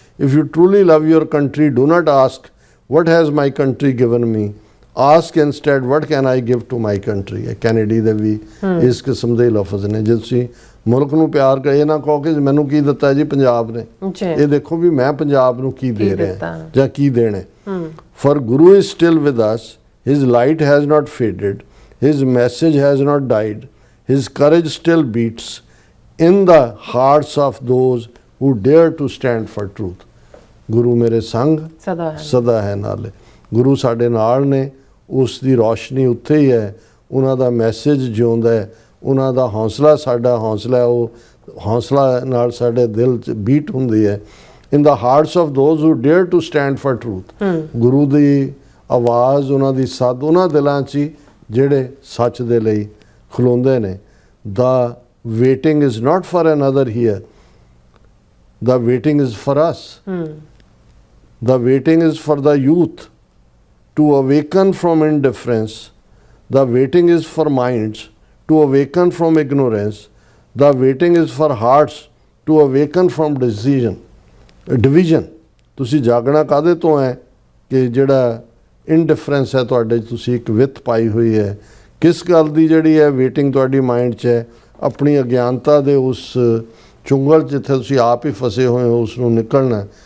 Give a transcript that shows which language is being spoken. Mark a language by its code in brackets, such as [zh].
[en] If you truly love your country do not ask what has my country given me, ask instead what can I give to my country। [pa] ਇਹ Kennedy ਦੇ ਵੀ ਇਸ ਕਿਸਮ ਦੇ ਲਫ਼ਜ਼ ਨੇ। ਜੇ ਤੁਸੀਂ ਮੁਲਕ ਨੂੰ ਪਿਆਰ ਕਰੇ, ਨਾ ਕਹੋ ਕਿ ਮੈਨੂੰ ਕੀ ਦਿੱਤਾ ਜੀ ਪੰਜਾਬ ਨੇ, ਜੀ ਇਹ ਦੇਖੋ ਵੀ ਮੈਂ ਪੰਜਾਬ ਨੂੰ ਕੀ ਦੇ ਰਿਹਾ ਦਿੱਤਾ। ਜਾਂ ਕੀ ਦੇਣਾ। [en] for Guru is still with us, his light has not faded, his message has not died, his courage still beats in the hearts of those who dare to stand for truth। [pa] ਗੁਰੂ ਮੇਰੇ ਸੰਗ ਸਦਾ ਹੈ। ਸਦਾ ਹੈ ਨਾਲੇ। ਗੁਰੂ ਸਾਡੇ ਨਾਲ ਨੇ, ਉਸ ਦੀ ਰੋਸ਼ਨੀ ਉੱਥੇ ਹੀ ਹੈ, ਉਹਨਾਂ ਦਾ ਮੈਸੇਜ ਜਿਉਂਦਾ ਹੈ, ਉਹਨਾਂ ਦਾ ਹੌਸਲਾ ਸਾਡਾ ਹੌਸਲਾ ਹੈ, ਉਹ ਹੌਸਲਾ ਨਾਲ ਸਾਡੇ ਦਿਲ 'ਚ ਬੀਟ ਹੁੰਦੀ ਹੈ। [en] In the hearts of those who dare to stand for truth. [pa] ਗੁਰੂ ਦੀ ਆਵਾਜ਼, ਉਹਨਾਂ ਦੀ ਸੱਦ ਉਹਨਾਂ ਦਿਲਾਂ 'ਚ ਹੀ ਜਿਹੜੇ ਸੱਚ ਦੇ ਲਈ ਖਲੋਂਦੇ ਨੇ। [en] The waiting is not for another hero, the waiting is for us. The waiting is for the youth to awaken from indifference. The waiting is for minds to awaken from ignorance. The waiting is for hearts to awaken from division. [pa] ਤੁਸੀਂ ਜਾਗਣਾ ਕਾਹਦੇ ਤੋਂ ਹੈ ਕਿ ਜਿਹੜਾ ਇਨਡਿਫਰੈਂਸ ਹੈ ਤੁਹਾਡੇ 'ਚ, ਤੁਸੀਂ ਇੱਕ ਵਿੱਥ ਪਾਈ ਹੋਈ ਹੈ। ਕਿਸ ਗੱਲ ਦੀ ਜਿਹੜੀ ਹੈ ਵੇਟਿੰਗ ਤੁਹਾਡੀ ਮਾਈਂਡ 'ਚ ਹੈ? ਆਪਣੀ ਅਗਿਆਨਤਾ ਦੇ ਉਸ ਚੁੰਗਲ 'ਚ ਜਿੱਥੇ ਤੁਸੀਂ ਆਪ ਹੀ ਫਸੇ ਹੋਏ ਹੋ, ਉਸ ਨੂੰ ਨਿਕਲਣਾ।